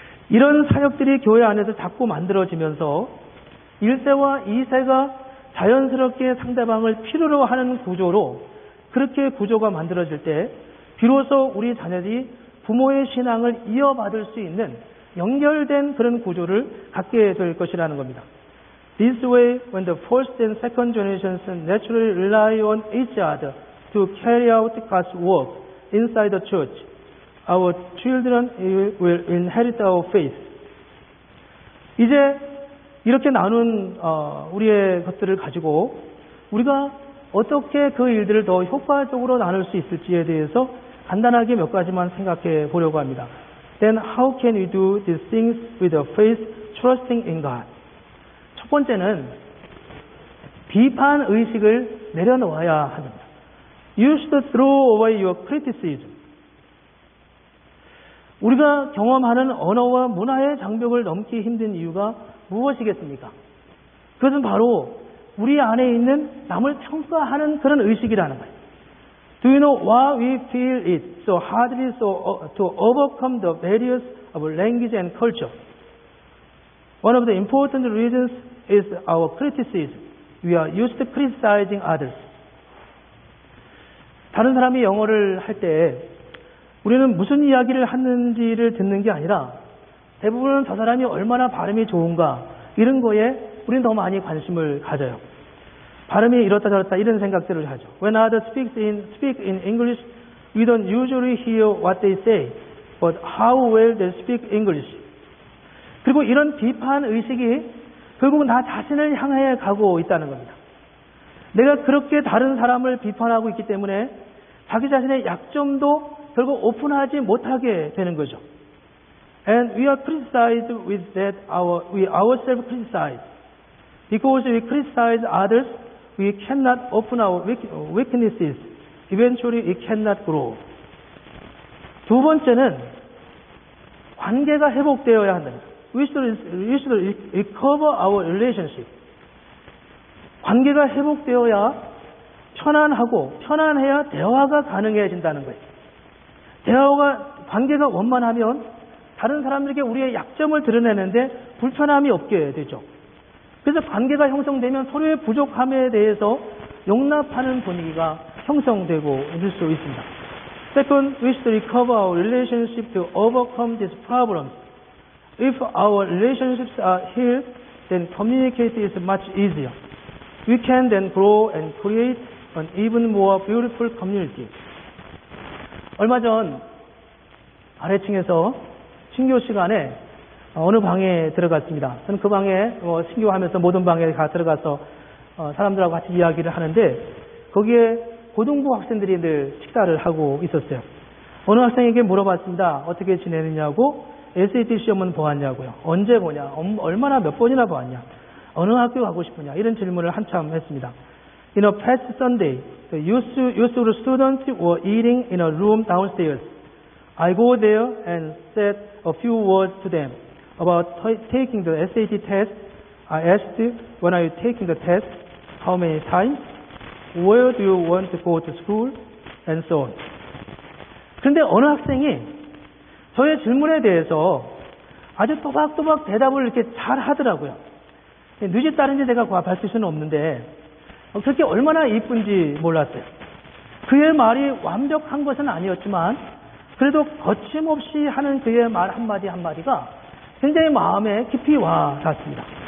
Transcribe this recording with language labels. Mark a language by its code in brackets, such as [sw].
[ko] 이런 사역들이 교회 안에서 자꾸 만들어지면서 1세와 2세가 자연스럽게 상대방을 필요로 하는 구조로 그렇게 구조가 만들어질 때 비로소 우리 자녀들이 부모의 신앙을 이어받을 수 있는 연결된 그런 구조를 갖게 될 것이라는 겁니다. [en] This way, when the first and second generations naturally rely on each other to carry out God's work inside the church, our children will inherit our faith. [ko] 이제 이렇게 나눈 우리의 것들을 가지고 우리가 어떻게 그 일들을 더 효과적으로 나눌 수 있을지에 대해서 간단하게 몇 가지만 생각해 보려고 합니다. [en] Then how can we do these things with a faith trusting in God? [ko] 첫 번째는 비판 의식을 내려놓아야 합니다. [en] You should throw away your criticism. [ko] 우리가 경험하는 언어와 문화의 장벽을 넘기 힘든 이유가 무엇이겠습니까? 그것은 바로 우리 안에 있는 남을 평가하는 그런 의식이라는 거예요. [en] Do you know why we feel it so hardly to overcome the barriers of language and culture? One of the important reasons is our criticism. We are used to criticizing others. [ko] 다른 사람이 영어를 할 때 우리는 무슨 이야기를 하는지를 듣는 게 아니라 대부분은 저 사람이 얼마나 발음이 좋은가 이런 거에 우리는 더 많이 관심을 가져요. 발음이 이렇다 저렇다 이런 생각들을 하죠. [en] When others speak in English, we don't usually hear what they say, but how well they speak English. [ko] 그리고 이런 비판 의식이 결국은 나 자신을 향해 가고 있다는 겁니다. 내가 그렇게 다른 사람을 비판하고 있기 때문에 자기 자신의 약점도 결국 오픈하지 못하게 되는 거죠. [en] And we are criticized with that we ourselves criticize. Because we criticize others, we cannot open our weaknesses. Eventually, we cannot grow. [ko] 두 번째는 관계가 회복되어야 한답니다. [en] We should recover our relationship. [ko] 관계가 회복되어야 편안하고 편안해야 대화가 가능해진다는 거예요. 관계가 원만하면 다른 사람들에게 우리의 약점을 드러내는데 불편함이 없게 되죠. 그래서 관계가 형성되면 서로의 부족함에 대해서 용납하는 분위기가 형성되고 있을 수 있습니다. [en] Second, we should recover our relationship to overcome these problems. If our relationships are healed, then communicate is much easier. We can then grow and create an even more beautiful community. [ko] 얼마 전 아래층에서 신교 시간에 어느 방에 들어갔습니다. 저는 그 방에 신교하면서 모든 방에 들어가서 사람들하고 같이 이야기를 하는데 거기에 고등부 학생들이 늘 식사를 하고 있었어요. 어느 학생에게 물어봤습니다. 어떻게 지내느냐고, SAT 시험은 보았냐고요. 언제 보냐, 얼마나 몇 번이나 보았냐, 어느 학교 가고 싶으냐, 이런 질문을 한참 했습니다. [en] In a past Sunday, the youth students were eating in a room downstairs. I go there and said a few words to them about taking the SAT test. I asked, when are you taking the test? How many times? Where do you want to go to school? And so on. [ko] 그런데 어느 학생이 저의 질문에 대해서 아주 또박또박 대답을 이렇게 잘 하더라고요. 늦이 따른지 내가 밝힐 수는 없는데 그렇게 얼마나 이쁜지 몰랐어요. 그의 말이 완벽한 것은 아니었지만 그래도 거침없이 하는 그의 말 한마디 한마디가 굉장히 마음에 깊이 와 닿습니다.